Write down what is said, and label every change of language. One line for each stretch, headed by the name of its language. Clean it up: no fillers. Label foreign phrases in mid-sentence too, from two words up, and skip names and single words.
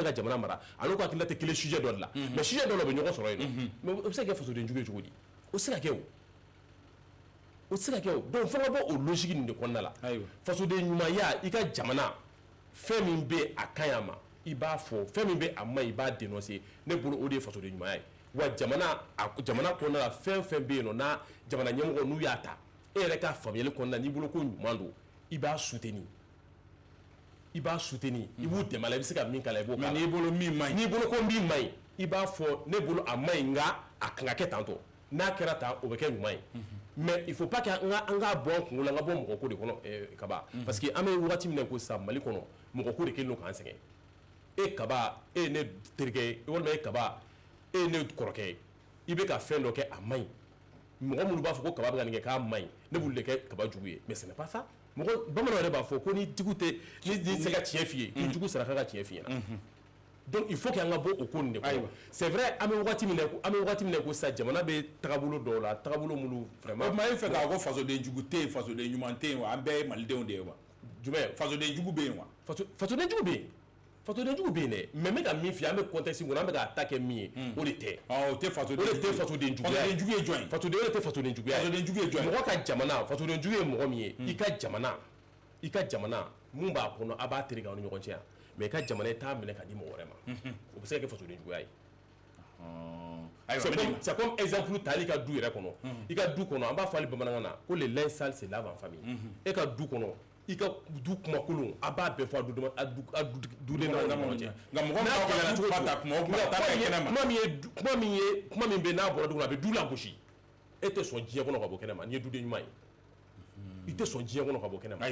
Bambara: ka jamana mara a n'o ka hakilina tɛ kelen sujet dɔ de la mais sujet dɔ la o bɛ ɲɔgɔn sɔrɔ yen nɔ mais o bɛ se ka kɛ fasoden jugu ye cogo di o tɛ se ka kɛ o tɛ se ka kɛ o donc fo ka bɔ o logique nin de kɔnɔna la fasoden ɲumanya i ka jamana fɛn min bɛ a ka ɲi a ma i b'a fɔ fɛn min bɛ a ma i b'a dénoncer ne bolo o de ye fasoden ɲumanya ye wa jamana kɔnɔna la fɛn fɛn bɛ yen nɔ n'a jamana ɲɛmɔgɔ n'u y'a ta e yɛrɛ ka faamuyali kɔnɔna n'i bolo ko ɲuman don i b'a soutenir i b'u dɛmɛ a la i bɛ se ka min k'a la i b'o k'a la mais n'i bolo min man ɲi n'i bolo ko min man ɲi i b'a fɔ ne bolo a ma ɲi nka a kan ka kɛ tan tɔ n'a kɛra tan o bɛ kɛ ɲuman ye
French: mais il faut pas que
Bambara: an ka bɔ an kunkolo la an ka bɔ mɔgɔ ko de kɔnɔ kaba parce que an bɛ wagati min na ko sisan Mali kɔnɔ mɔgɔ ko de kɛlen don k'an sɛgɛn e kaba e ye ne terikɛ ye walima e kaba e ye ne kɔrɔkɛ ye i bɛ ka fɛn dɔ kɛ a ma ɲi mɔgɔ minnu b'a fɔ ko kaba bɛ ka nin kɛ k'a ma ɲi ne b'olu de kɛ kaba jugu ye
French: mais ce n'est pas ça
Bambara: mɔgɔ bamananw yɛrɛ b'a fɔ ko ni jugu tɛ ni se ka tiɲɛ f'i ye ni jugu saraka ka tiɲɛ f'i ɲɛna
French: donc il faut que
Bambara: an ka bɔ o ko nin de kɔnɔ
French: c'est vrai
Bambara: an bɛ wagati min na ko sisan jamana bɛ tagabolo dɔw la tagabolo minnu vraiment o tuma e fɛ k'a ko fasoden jugu tɛ yen fasoden ɲuman tɛ yen wa an bɛɛ ye malidenw de ye wa jumɛn fasoden jugu bɛ yen wa fasoden jugu bɛ yen fasoden jugu bɛ yen dɛ mais n bɛ ka min f'i ye an bɛ contexte min kɔnɔ an bɛ k'a ta kɛ min ye o de tɛ o tɛ fasoden juguya fasoden jugu ye jɔn ye fasoden o de tɛ fasoden juguya ye fasoden jugu ye jɔn ye mɔgɔ ka jamana fasoden jugu ye mɔgɔ min ye i ka jamana mun b'a kɔnɔ a b'a terika aw ni ɲɔgɔn cɛ yan mais i ka jamana i t'a minɛ k'a di mɔgɔ wɛrɛ ma o bɛ se ka kɛ fasoden juguya ye
French: c'est comme
Bambara: exemple ta hali i ka du yɛrɛ kɔnɔ i ka du kɔnɔ an b'a fɔ hali bamanankan na ko
French: le linge sale c'est lave en famille
Bambara: e ka du kɔnɔ i ka du kumakolon a b'a bɛɛ fɔ a duden na ɲɔgɔn cɛ nka mɔgɔ min b'a kɛnɛ cogo ta kuma min bɛ n'a bɔra du kɔnɔ a bɛ du lagosi e tɛ sɔn diɲɛ kɔnɔ ka bɔ kɛnɛ ma n'i ye duden ɲuman ye i tɛ sɔn diɲɛ kɔnɔ ka bɔ kɛnɛ ma